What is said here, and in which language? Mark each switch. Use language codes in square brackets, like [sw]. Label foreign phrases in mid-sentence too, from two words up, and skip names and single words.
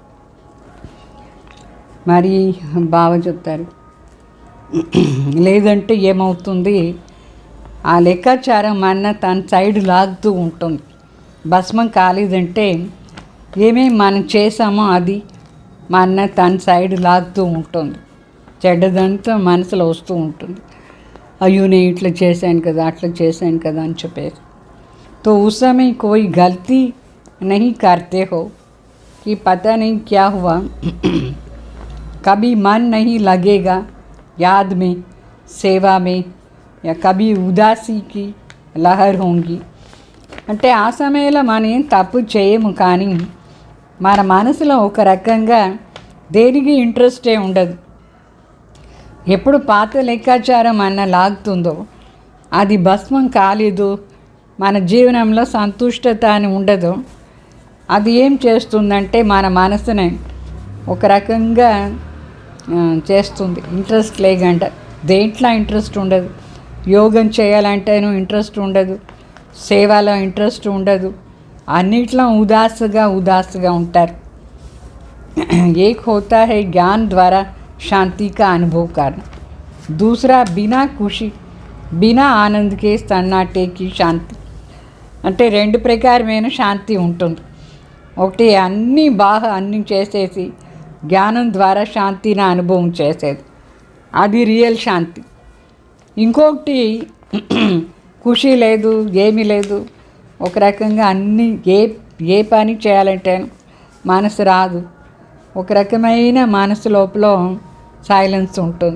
[te] మరి బాగా చెప్తారు, లేదంటే ఏమవుతుంది, ఆ లెక్కాచారం మన తన సైడ్ లాగుతూ ఉంటుంది. భస్మం కాలేదంటే ఏమేమి మనం చేసామో అది మన తన సైడ్ లాగుతూ ఉంటుంది. చెడ్డదంతా మనసులో వస్తూ ఉంటుంది. అయ్యో నేను ఇట్లా చేశాను కదా, అట్లా చేశాను కదా అని చెప్పేసి. [hi] तो उस समय कोई गलती नहीं करते हो कि पता नहीं क्या हुआ, कभी मन नहीं लगेगा याद में, सेवा में, या कभी उदासी की लहर होंगी. [te] అంటే ఆ సమయంలో మనం ఏం తప్పు చేయము, కానీ మన మనసులో ఒక రకంగా దేనికి ఇంట్రెస్టే ఉండదు. ఎప్పుడు పాత లెక్కాచారం అన్న లాగుతుందో అది భస్మం కాలేదు, మన జీవనంలో సంతుష్టత అని ఉండదు. అది ఏం చేస్తుందంటే మన మనసుని ఒక రకంగా చేస్తుంది. ఇంట్రెస్ట్ లేకుండా దేంట్లో ఇంట్రెస్ట్ ఉండదు. యోగం చేయాలంటేనూ ఇంట్రెస్ట్ ఉండదు, సేవలో ఇంట్రెస్ట్ ఉండదు, అన్నిట్లో ఉదాసుగా ఉంటారు. [hi] एक होता है ज्ञान द्वारा शांति का अनुभव करना, दूसरा बिना खुशी बिना आनंद के सन्नाटे की शांति. [te] అంటే రెండు ప్రకారమైన శాంతి ఉంటుంది. ఒకటి అన్నీ బాగా అన్నీ చేసేసి జ్ఞానం ద్వారా శాంతిని అనుభవం చేసేది, అది రియల్ శాంతి. ఇంకొకటి ఖుషి లేదు, ఏమీ లేదు, ఒక రకంగా అన్నీ ఏ పని చేయాలంటే మనసు రాదు, ఒక రకమైన మనసు లోపల సైలెన్స్ ఉంటుంది.